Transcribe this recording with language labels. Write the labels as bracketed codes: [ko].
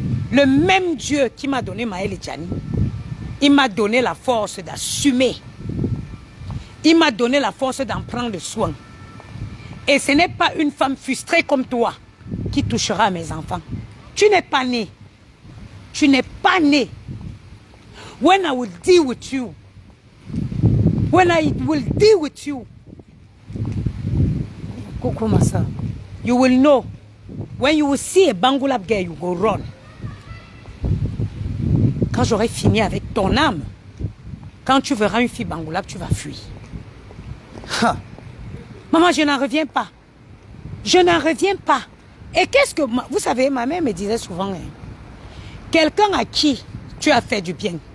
[fr] Le même Dieu qui m'a donné Maël et Gianni, il m'a donné la force d'assumer. Il m'a donné la force d'en prendre soin. Et ce n'est pas une femme frustrée comme toi qui touchera à mes enfants. Tu n'es pas né. Tu n'es pas né. [en] When I will deal with you, when I will deal with you, [fr] comment ça? [en] You will know. When you will see a Bangulab girl, you go run. [fr] Quand j'aurai fini avec ton âme, quand tu verras une fille Bangulab, tu vas fuir. Ha. Maman, je n'en reviens pas. Je n'en reviens pas. Et qu'est-ce que... Vous savez, ma mère me disait souvent, hein, quelqu'un à qui tu as fait du bien.